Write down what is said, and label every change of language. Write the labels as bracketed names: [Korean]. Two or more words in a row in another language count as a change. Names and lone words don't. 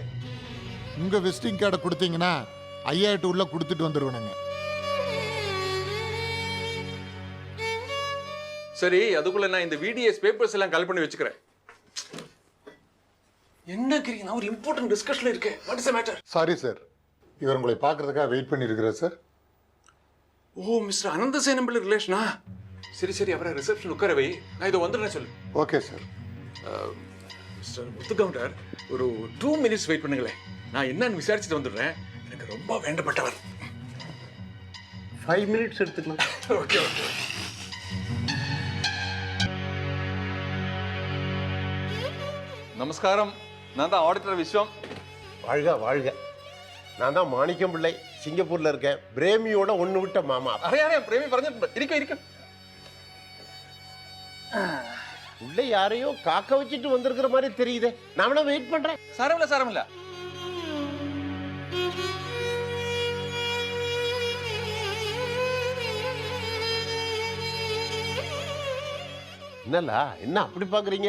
[Tamil] உங்க விசிட்டிங் கார்டை கொடுத்தீங்கன்னா ஐயாயிட்டு உள்ள கொடுத்துட்டு வந்துருவேனுங்க. சரி, அதுக்குள்ள நான் இந்த VDS பேப்பர்ஸ் எல்லாம் கலெக்ட் பண்ணி வச்சுக்கிறேன். என்ன கிரி, நான் ஒரு இம்பார்ட்டன்ட் டிஸ்கஷன்ல இருக்கேன். [English] what is the matter? [Tamil] சாரி சார், இவர் உங்களை பார்க்கறதுக்காக வெயிட் பண்ணி இருக்கிறார் சார். ஓ, மிஸ்டர் அனந்தசேனம்பிள் ரிலேஷனா? சரி சரி, அவரை ரிசப்ஷன் உட்கார வை, நான் இதை வந்துடுறேன் சொல்லு. ஓகே சார். மிஸ்டர் முத்து கவுண்டர், ஒரு 2 minutes வெயிட் பண்ணுங்களேன். நான் என்னன்னு விசாரிச்சுட்டு வந்துடுறேன். எனக்கு ரொம்ப வேண்டப்பட்டவர். 5 minutes எடுத்துக்கலாம். [English] OK OK. [Tamil] நமஸ்காரம், நான் தான் ஆடிட்டர் விஸ்வம். வாழ்க வாழ்க. நான் தான் மாணிக்கம் பிள்ளை, சிங்கப்பூர்ல இருக்கேன். பிரேமியோட ஒன்று விட்ட மாமா. [Malayalam] അറിയാം, പ്രേമി പറഞ്ഞിട്ടുണ്ട്. ഇരിക്കും. [Tamil] உள்ள யாரையோ காக்க வச்சுட்டு வந்திருக்கிற மாதிரி தெரியுதே. நான் வேணா வெயிட் பண்றேன். [Malayalam] സാരമില്ല. [Tamil] என்னலா, என்ன அப்படி பாக்குறீங்க?